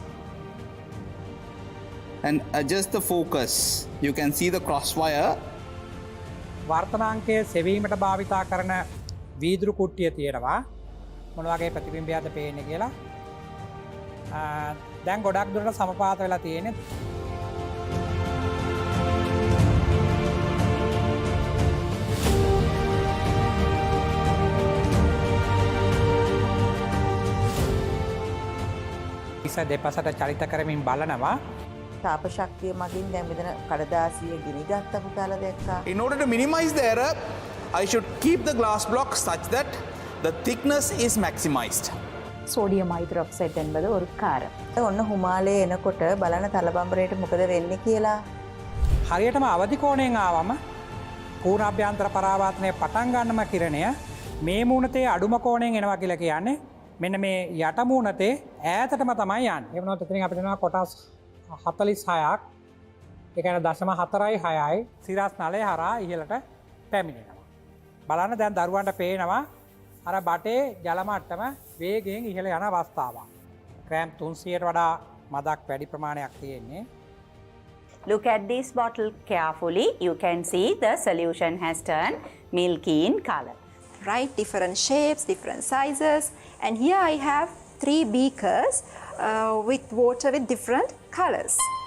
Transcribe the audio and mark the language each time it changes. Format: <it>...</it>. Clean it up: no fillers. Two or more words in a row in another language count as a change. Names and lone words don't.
<en>and adjust the focus. You can see the crosswire.</en> <si>වර්තමානයේ සෙවීමට භාවිතා කරන වීදුරු කුට්ටිය තියෙනවා. මොන වගේ ප්‍රතිබිම්බයක්ද පේන්නේ කියලා. දැන් ගොඩක් දුරට සමපාත වෙලා තියෙන්නේ. දෙපසට චලිත කරමින් බලනවා. තාප ශක්තිය මගින් දැන් මෙතන කඩදාසිය ගිනි ගත්ත පුතාලා දැක්කා.</si> <en>In order to minimize the error, I should keep the glass block such that the thickness is maximized. sodium hydroxide</en> <ta>என்பது ஒரு காரம்.</ta> <si>ඔන්න හිමාලයේ එනකොට බලන තලබම්බරේට මොකද වෙන්නේ කියලා. හරියටම අවදි කෝණයෙන් ආවම පූර්ණාභ්‍යන්තර පරාවර්තනය පටන් ගන්නම කිරණය මේ මූණතේ අඩුම කෝණයෙන් එනවා කියලා කියන්නේ මෙන්න මේ යට මූණතේ ඈතටම තමයි යන්නේ. ඒ වුණාත් එතනින් අපිට දෙනවා කොටස් 46ක්. ඒ කියන්නේ 0.46යි සිරස් නලය හරහා ඉහළට පැමිණෙනවා. බලන්න දැන් දරුවන්ට පේනවා අර බටේ ජලමට්ටම වේගයෙන් ඉහළ යන අවස්ථාවක්. ග්‍රෑම් 300ට වඩා මදක් වැඩි ප්‍රමාණයක් තියෙන්නේ.</si> <en>Look at this bottle carefully. You can see the solution has turned milky in color. Right, different shapes, different sizes, and here I have 3 beakers with water with different colors.</en>